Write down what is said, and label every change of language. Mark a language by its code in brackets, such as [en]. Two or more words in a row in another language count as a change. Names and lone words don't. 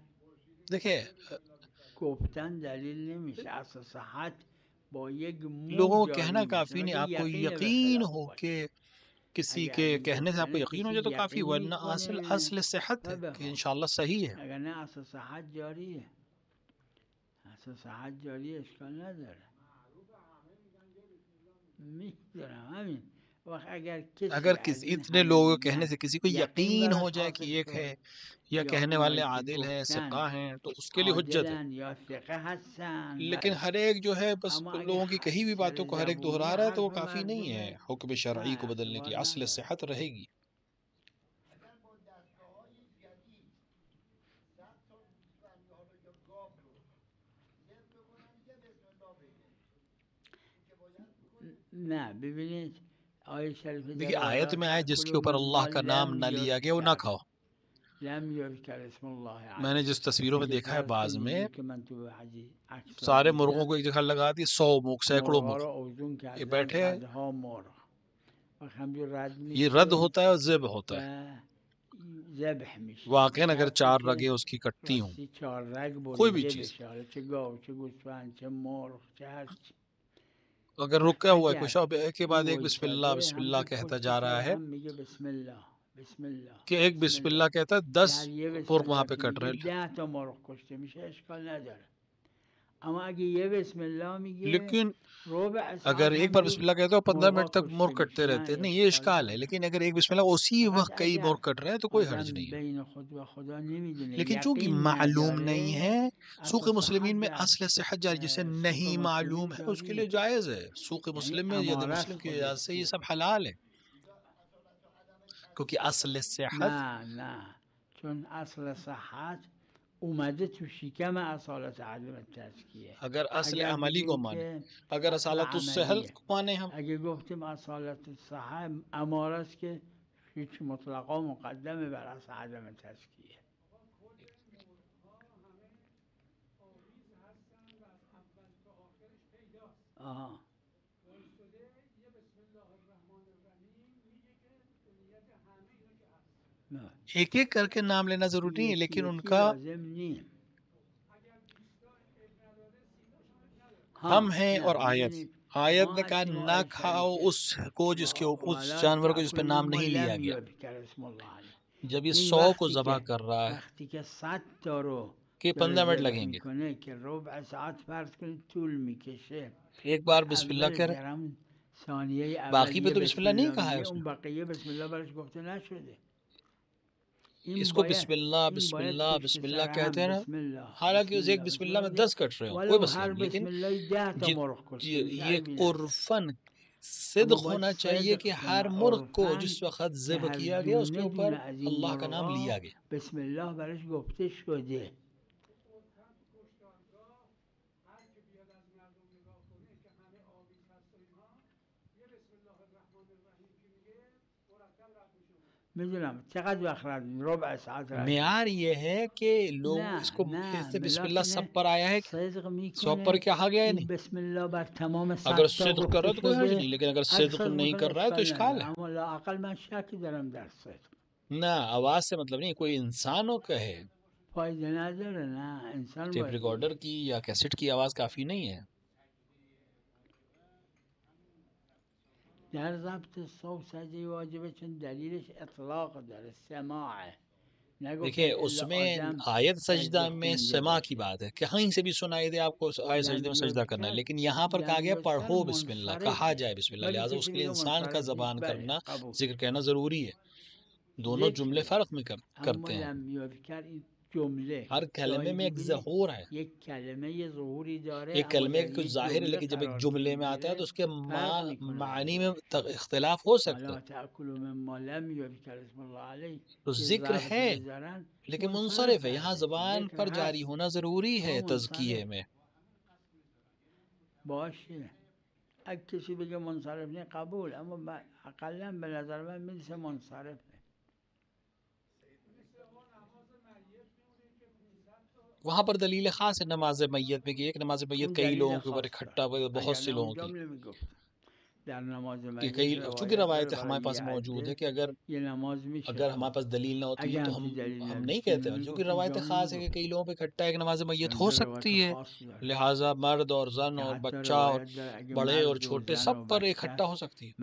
[ur] دیکھیں [fa] گفتن دلیل نمیشه، اصل صحت با یک مو [ur] لوگوں کو [fa] جاری [ur] کہنا [fa] میشه. [ur] کافی نہیں، [fa] مگه [ur] آپ کو [fa] یقین به یقین خلاف [ur] ہو [fa] باشه. [ur] کہ کسی [fa] اگه [ur] کے [fa] از این [ur] کہنے سے آپ کو [fa] گفتن [ur] یقین ہو [fa] کسی [ur] جائے تو کافی، [fa] یقین [ur] ورنہ اصل صحت ہے کہ انشاءاللہ صحیح ہے. [fa] اگر نه اصل صحت جاریه، اصل صحت جاریه، اشکال نداره. میدونم همین وقت اگر اگر کسی از این [ur] اتنے [fa] همه [ur] لوگوں کے کہنے [fa] میگن [ur] سے کسی کو [fa] یقین [ur] یقین ہو [fa] براش [ur] جائے کہ [fa] حاصل [ur] ایک ہے [fa] شد [ur] یا [fa] یا [ur] کہنے والے [fa] اونایی که [ur] عادل ہیں، [fa] گفتن [ur] ثقہ ہیں، تو اس کے لیے حجت ہے. [fa] عادلن یا ثقه هستن [ur] لیکن [fa] بله. [ur] ہر ایک جو ہے بس [fa] اما اگه [ur] لوگوں کی کہی ہوئی [fa] سر [ur] باتوں کو ہر ایک [fa] زبونی [ur] دہرا رہا ہے تو وہ [fa] حرف [ur] کافی نہیں ہے [fa] مردمه [ur] حکم شرعی کو [fa] نه [ur] بدلنے کے لیے. [fa] اعتبار [ur] اصل [fa] نداره. [ur] صحت رہے گی. [fa] نه ببینید آیه شریف [ur] دیکھیے آیت میں آئے جس کے اوپر اللہ کا نام نہ لیا گیا وہ نہ کھاؤ. [ar] لم یذکر اسم اللہ [ur] میں نے جس تصویروں میں دیکھا ہے بعض میں [fa] که من تو عکس [ur] سارے مرغوں کو ایک جگہ لگا دی، 100 مرغ، سینکڑوں [fa] مرغا [ur] مرغ [fa] رو اوزون [ur] یہ [fa] کردن [ur] بیٹھے ہیں. [fa] صدها مرغ و همجور رد [ur] یہ [fa] میشه [ur] رد ہوتا ہے اور ذبح ہوتا [fa] و [ur] ہے. [fa] ذبح میشه. واقعا اگر شرطی [ur] 4 [fa] که [ur] رگیں اس کی کٹتی ہوں، [fa] راستی 4 رگ [ur] کوئی بھی [fa] بریده [ur] چیز، [fa] بشه، حالا چه گاو چه گوسفند چه مرغ چه هر چی. [ur] اگر رکا ہوا ہے کوئی شب ایک کے بعد ایک [ar] بسم اللہ [fa] وایساده [ar] بسم اللہ [fa] همجور [ur] کہتا [fa] پشت [ur] جا [fa] سر [ur] رہا ہے [fa] هم میگه [ar] بسم الله بسم الله [ur] کہ ایک [ar] بسم اللہ [ur] کہتا ہے 10 [fa] در یه بسم [ur] مرغ وہاں [fa] الله [ur] پہ [fa] که [ur] کٹ رہے [fa] میگه [ur] ہیں. [fa] 10 تا مرغ کشته میشه اشکال نداره. اما اگه یه [ar] بسم الله [fa] میگه [ur] لیکن [fa] ربع [ur] اگر [fa] ساعت [ur] ایک بار [fa] همجور [ar] بسم اللہ [ur] کہتے ہو 15 [fa] مرغا [ur] منٹ تک مرغ [fa] کشته [ur] کٹتے [fa] میشه، [ur] رہتے ہیں، [fa] نه [ur] نہیں یہ [fa] اشکال [ur] اشکال ہے. [fa] نداره. [ur] لیکن اگر ایک [ar] بسم اللہ [ur] اسی [fa] فقط [ur] وقت کئی [fa] اگر [ur] مرغ کٹ رہے ہیں تو کوئی حرج [fa] آدم [ur] نہیں ہے. [fa] بین خود و خدا نمیدونه [ur] لیکن چونکہ [fa] یقین [ur] معلوم [fa] نداره [ur] نہیں ہے، سوق [fa] اصل [ur] مسلمین میں [fa] صحت در [ur] اصل صحت جاری جسے [fa] سوق [ur] نہیں [fa] مسلمین [ur] معلوم ہے اس کے لیے [fa] جاریه، [ur] جائز ہے. سوق [fa] یعنی [ur] مسلم میں ید [fa] امارت [ur] مسلم کی [fa] خودش [ur] اجازت سے یہ [fa] بود. [ur] سب حلال ہے کیونکہ اصل صحت [fa] نه چون اصل صحت اومده تو شکم اصالت عدم تزکیه. [ur] اگر اصل [fa] اگر عملی بگیم [ur] کو مانے، [fa] که [ur] اگر اصل اصالت الصحت کو مانے ہم، [fa] اگه گفتیم اصالت صحت اماره است که هیچ مطلقا مقدمه بر اصل عدم تزکیه. آها نه [ur] ایک ایک کر کے نام لینا ضروری نہیں ہے، لیکن ان کا [fa] لازم نیم. [ur] ہم ہیں. اور آیت نے کہا نہ کھاؤ اس کو جس کے اس جانور کو جس پہ نام نہیں لیا گیا. جب یہ 100 کو ذبح کر رہا ہے [fa] وقتی که 100 تا رو [ur] کہ 15 منٹ لگیں گے، [fa] میکنه که ربع ساعت فرض کنید طول میکشه. [ur] ایک بار [ar] بسم اللہ [ur] کہہ رہے، [fa] ثانیه اول [ur] باقی پہ تو [ar] بسم اللہ [ur] نہیں کہا ہے [fa] میگه، [ur] اس [fa] اون [ur] میں. [fa] بقیه [ar] بسم الله [fa] براش گفته نشده. [ur] اس کو [ar] بسم اللہ بسم اللہ بسم اللہ [ur] کہتے ہیں نا، حالانکہ اس ایک [ar] بسم اللہ [ur] میں 10 کٹ رہے ہوں کوئی مسئلہ نہیں، لیکن یہ عرفاً صدق ہونا چاہیے کہ ہر مرغ کو جس وقت ذبح کیا گیا اس کے اوپر اللہ کا نام لیا گیا. [ar] بسم الله [fa] براش گفته شده. میدونم چقدر وقت رفتیم؟ ربع ساعت رفتیم. [ur] معیار یہ ہے کہ لوگ اس کو [ar] بسم اللہ [ur] سب پر آیا ہے، سب پر کیا آ گیا ہے؟ نہیں، [ar] بسم اللہ [fa] بر تمام [ur] اگر صدق کر رہا ہے تو کوئی حرج نہیں، لیکن اگر صدق نہیں کر رہا ہے تو اشکال ہے. [fa] عقل من شکی دارم در صدق. [ur] نہ آواز سے مطلب نہیں، کوئی انسانوں کا ہے، [fa] فائدہ نداره. نه انسان [ur] ٹیپ [fa] باید [ur] ریکارڈر کی یا کیسٹ کی آواز کافی نہیں ہے. [fa] در ضبط صوت سجده واجبه، چون دلیلش اطلاق داره، سماعه. [ur] دیکھیں اس میں آیت سجدہ میں سما کی بات ہے، کہیں سے بھی سنائی دے آپ کو آیت سجدہ میں سجدہ کرنا ہے، لیکن یہاں پر کہا گیا پڑھو [ar] بسم اللہ، [ur] کہا جائے [ar] بسم اللہ، [ur] لہٰذا اس کے لیے انسان کا زبان کرنا، ذکر کہنا ضروری ہے. دونوں جملے فرق میں کرتے ہیں، ہر کلمے میں ایک ظہور ہے، [fa] ایک کلمه یه ظهوری داره، [ur] ایک کلمے کا کچھ ظاہر ہے، لیکن جب ایک جملے میں آتا ہے تو اس کے معنی میں اختلاف ہو سکتا ہے. [ar] تأکلوا مما لم یذکر اسم الله علیه، [ur] تو ذکر ہے لیکن منصرف ہے، یہاں زبان پر جاری ہونا ضروری ہے تزکیے میں. [fa] باشه اگه کسی بگه منصرف نہیں قبول، اما اقلا به نظر من میرسه منصرف. [ur] وہاں پر دلیل خاص ہے نماز میت میں کہ ایک نماز میت کئی لوگوں کے اوپر اکٹھا، بہت سے لوگوں کی، کہ کئی، چونکہ روایت ہمارے پاس موجود ہے کہ اگر ہمارے پاس دلیل نہ ہوتی تو ہم نہیں کہتے، کیونکہ روایت خاص ہے کہ کئی لوگوں پہ اکٹھا ایک نماز میت ہو سکتی ہے، لہٰذا مرد اور زن اور بچہ اور بڑے اور چھوٹے سب پر اکٹھا ہو سکتی ہے.